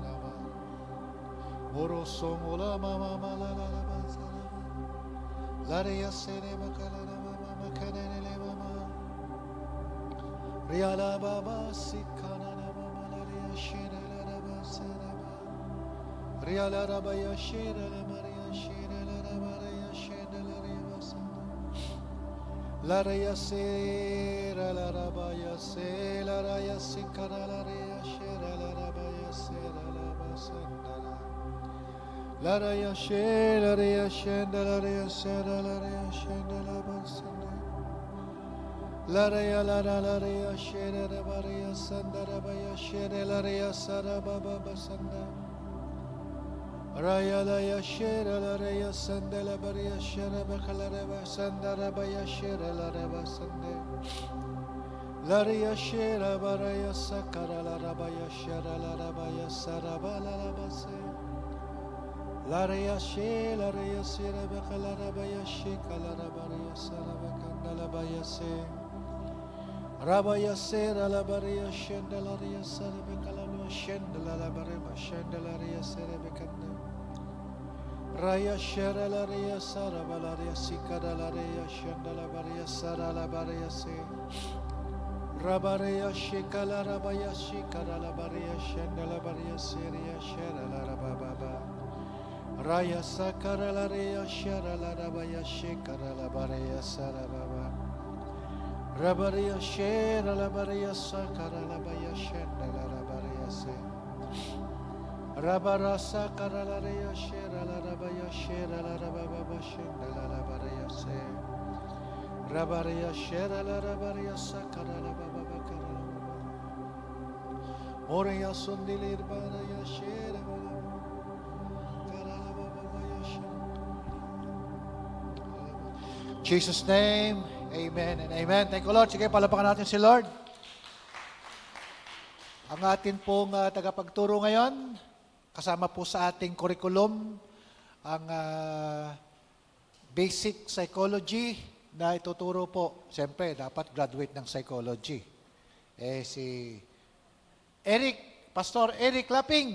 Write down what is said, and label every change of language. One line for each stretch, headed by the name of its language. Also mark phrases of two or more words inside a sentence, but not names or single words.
English: Morosomola mama malalalaba salaba. Laria serebakalalaba makanele mama. Riala baba sikanana malaria sherelalaba salaba. Riala rabaya shira la maria shira la rabaya shira la ribasanda. La raya sera la rabaya se la raya sikara la raya shira la rabaya sera la basanda. La raya shira la raya shenda la raya sera la raya shenda la basanda. La raya la raya shira la maria sanda rabaya shira la raya sara baba basanda. Raya la yashera la raya sanda la baria shera bakala reba sanda reba yashera la reba sande. La raya shera baraya sakara la reba yashera la reba yasara bala reba se. La raya she la raya sera bakala reba yashika la reba yasara bakanda la baya se. Raba yasera la baria shenda la raya sara bakala la shenda la reba shenda la raya sera bakanda. Raya shera la ria sara balaria sikara la ria shenda la baria sara la baria se. Rabaria shikala rabaya shikara la baria shenda la baria seria shera la rababa. Raya sakara la ria shera la rabaya shikara la baria sara baba. Rabaria shera la baria sakara la baya shenda la rabaria se. Rabarasa karalaria shera la rabaya shera la rababa shenda la rabaria se. Rabaria shera la rabaria sakara la baba karala. Moria sundilir baraya shera bala. Karala baba ya shera. Jesus' name, amen and amen. Thank you, Lord.
Filipino: Sige, palapakan natin si Lord. Ang atin pong tagapagturo ngayon, kasama po sa ating curriculum, ang
English: basic psychology
Filipino: na ituturo po. Siyempre, dapat graduate ng psychology. Si Eric, Pastor Eric Laping.